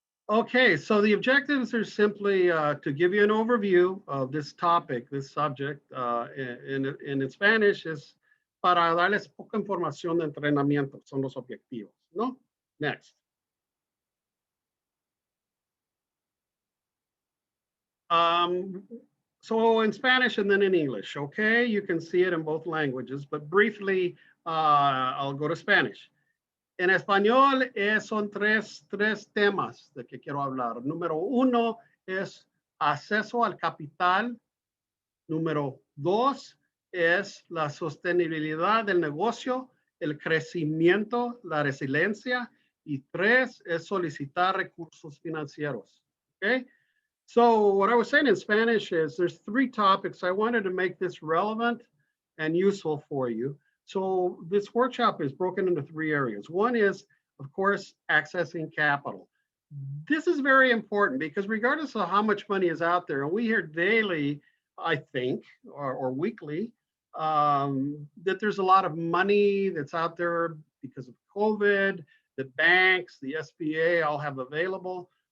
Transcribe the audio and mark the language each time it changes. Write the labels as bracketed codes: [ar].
[en] Okay, so the objectives are simply to give you an overview of this topic, this subject. In Spanish [es] es para darles poca información de entrenamiento, son los objetivos, ¿no? [en] Next. So in Spanish and then in English, okay? You can see it in both languages, but briefly, I'll go to Spanish. [es] En español son tres temas de que quiero hablar. Número uno es acceso al capital. Número dos es la sostenibilidad del negocio, el crecimiento, la resiliencia. Y tres es solicitar recursos financieros. [en] Okay? So what I was saying in Spanish is there's three topics. I wanted to make this relevant and useful for you. So this workshop is broken into three areas. One is, of course, accessing capital. This is very important because regardless of how much money is out there, and we hear daily, I think, or weekly, that there's a lot of money that's out there because of COVID, the banks, the SBA all have available.